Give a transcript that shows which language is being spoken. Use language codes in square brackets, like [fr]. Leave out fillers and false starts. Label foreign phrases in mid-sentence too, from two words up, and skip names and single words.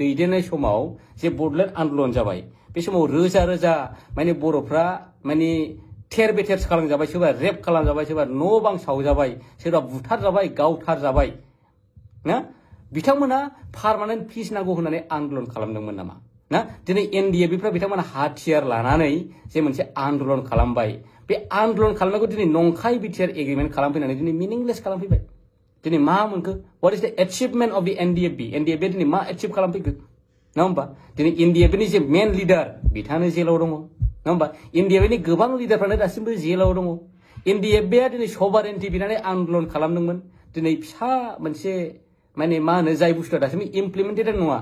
[brx] दैदेननाय समाव जे बड'लेण्ड आन्दलन जाबाय बे समाव रोजा रोजा माने बर'फ्रा माने थेर बेथेर खालामजाबाय सोरबा रेप खालामजाबाय सोरबा न' बां सावजाबाय सोरबा बुथारजाबाय गावथारजाबाय ना बिथांमोना [en] permanent peace [brx] नांगौ होननानै आन्दलन खालामदोंमोन नामा ना दिनै एनडिएफबिफ्रा बिथांमोना हाथियार लानानै जे मोनसे आन्दलन खालामबाय बे आन्दलन खालामनायखौ दिनै नंखाय बिटिआर एग्रिमेन्ट खालामफैनानै दिनै मिनिंलेस खालामफैबाय दिनै मा मोनखो [en] what is the achievement of the NDFB [brx] दिनै मा एचिभ खालामफैखो नङा होमबा दिनै एनडिएफबिनि जे [en] main leader [brx] बिथाङानो जेलाव दङ नङा होमबा एनडिएफबिनि गोबां लिडारफ्रानो दासिमबो जेलाव दङ एनडिएफबिआ दिनै सभारेन्टि बिनानै आन्दलन खालामदोंमोन दिनै फिसा मोनसे माने मा होनो जाय बुस्थुआ दासिमबो इमप्लिमेन्टेड नङा